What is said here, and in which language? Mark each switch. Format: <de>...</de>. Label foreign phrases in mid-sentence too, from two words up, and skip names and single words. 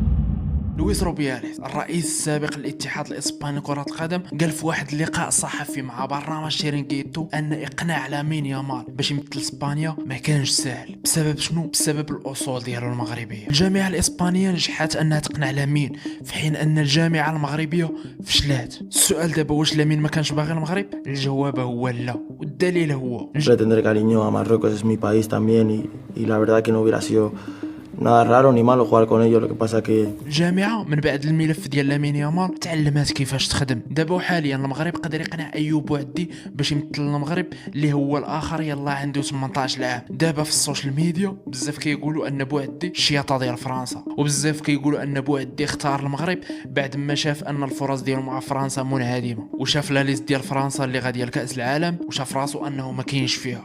<ar>لويس روبياليس الرئيس السابق للاتحاد الاسباني لكرة القدم قال في واحد اللقاء صحفي مع برنامج شيرينغيتو ان اقناع لامين يامال باش يمثل اسبانيا ما كانش سهل. بسبب شنو؟ بسبب الاصول ديالو المغربيه. الجامعه الاسبانيه نجحت انها تقنع لامين في حين ان الجامعه المغربيه فشلات. السؤال دابا واش لامين ما كانش باغي المغرب؟ الجواب هو لا، والدليل هو</ar> <es>pretender cariño a Marruecos es mi país también y la verdad que no hubiera sido nada raro ni malo jugar con ellos. Lo que pasa que</es> <ar>الجامعه من بعد الملف ديال لامين يامال تعلمات كيفاش تخدم. دابا حاليا المغرب قدر يقنع ايوب بوعدي باش يمثل المغرب اللي هو الاخر يلا عنده 18 عام. دابا في</ar> <en>social media</en> <ar>بزاف كيقولوا ان بوعدي الشياطه ديال فرنسا، وبزاف كيقولوا ان بوعدي اختار المغرب بعد ما شاف ان الفرص ديالو مع فرنسا منعدمه، وشاف</ar> <fr>la liste</fr> <ar>ديال فرنسا اللي غاديه لكاس العالم وشاف راسو انه ما كاينش فيها.</ar>